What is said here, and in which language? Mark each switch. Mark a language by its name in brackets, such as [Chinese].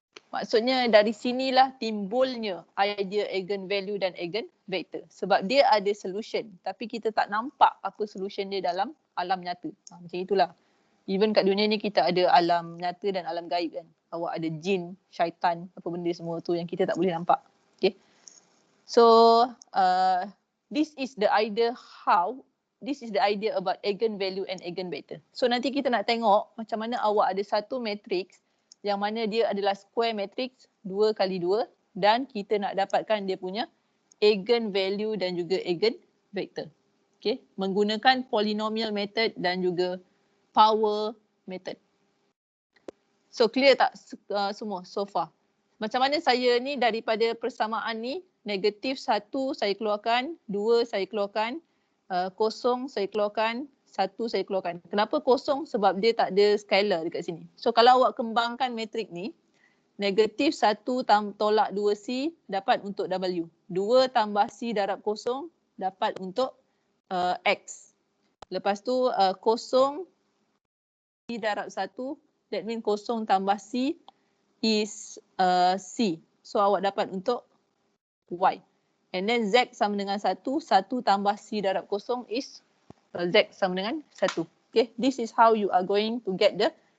[Malay] Maksudnya dari sinilah timbulnya idea eigenvalue dan eigenvector. Sebab dia ada solution tapi kita tak nampak apa solution dia dalam alam nyata. Macam itulah. Even kat dunia ni kita ada alam nyata dan alam gaib kan. Awak ada jin, syaitan, apa benda semua tu yang kita tak boleh nampak. Okay. [English] So this is the idea about eigenvalue and eigenvector. [Malay] So nanti kita nak tengok macam mana awak ada satu matrix yang mana dia adalah square matrix 2 kali 2 dan kita nak dapatkan dia punya eigenvalue dan juga eigenvector. Okay. Menggunakan polynomial method dan juga power method. So clear tak semua so far? Macam mana saya ni daripada persamaan ni, negatif 1 saya keluarkan, 2 saya keluarkan, 0 saya keluarkan, 1 saya keluarkan. Kenapa 0? Sebab dia tak ada scalar dekat sini. So kalau awak kembangkan matrik ni, negatif 1 tolak 2C dapat untuk W. 2 tambah C darab 0 dapat untuk X. Lepas tu 0 C darab 1, [English] that means [Malay] 0 tambah C is C. So awak dapat untuk Y. And then Z sama dengan 1, 1 tambah C darab 0 is Z sama dengan 1. [English] Okay, this is how you are going to get the